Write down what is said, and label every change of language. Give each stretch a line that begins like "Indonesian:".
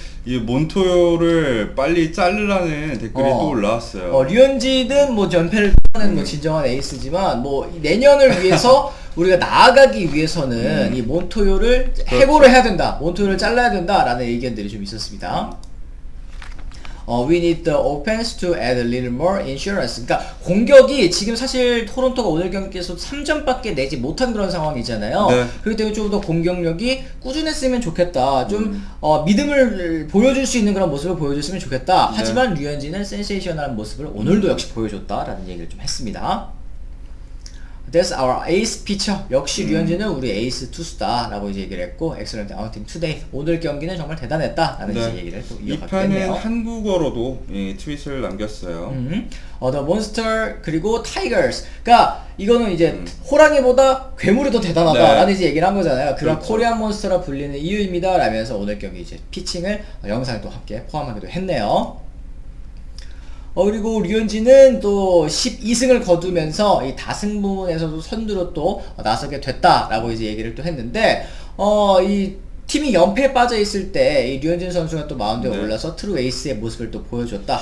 Korean: 이 몬토요를 빨리 자르라는 댓글이 또 올라왔어요. 류현진은 뭐 연패를 하는 뭐 진정한 에이스지만, 뭐 내년을 위해서 우리가 나아가기 위해서는 이 몬토요를 해고를 해야 된다, 몬토요를 잘라야 된다라는 의견들이 좀 있었습니다.
English: We need the offense to add a little more insurance.
Korean: 그러니까 공격이 지금 사실 토론토가 오늘 경기에서 3점밖에 내지 못한 그런 상황이잖아요. 그렇기 때문에 좀 더 공격력이 꾸준했으면 좋겠다. 좀 믿음을 보여줄 수 있는 그런 모습을 보여줬으면 좋겠다. 하지만 류현진은 센세이셔널한 모습을 오늘도 역시 보여줬다라는 얘기를 좀 했습니다.
English: That's our ace pitcher.
Korean: 역시 류현진은 우리 에이스 투수다 라고 이제 얘기를 했고
English: excellent outing today.
Korean: 오늘 경기는 정말 대단했다 라는 이제 얘기를 또 이어가겠네요. 이 판은 한국어로도 트윗을 남겼어요.
English: The monster
Korean: 그리고
English: tigers.
Korean: 그러니까 이거는 이제 호랑이보다 괴물이 더 대단하다 라는 이제 얘기를 한 거잖아요. 그런 그렇죠. 코리안 몬스터라 불리는 이유입니다 라면서 오늘 경기 이제 피칭을 영상을 또 함께 포함하기도 했네요. 그리고 류현진은 또 12승을 거두면서 이 다승 부문에서도 선두로 또 나서게 됐다라고 이제 얘기를 또 했는데, 이 팀이 연패에 빠져 있을 때 이 류현진 선수가 또 마운드에 올라서 트루 에이스의 모습을 또 보여줬다.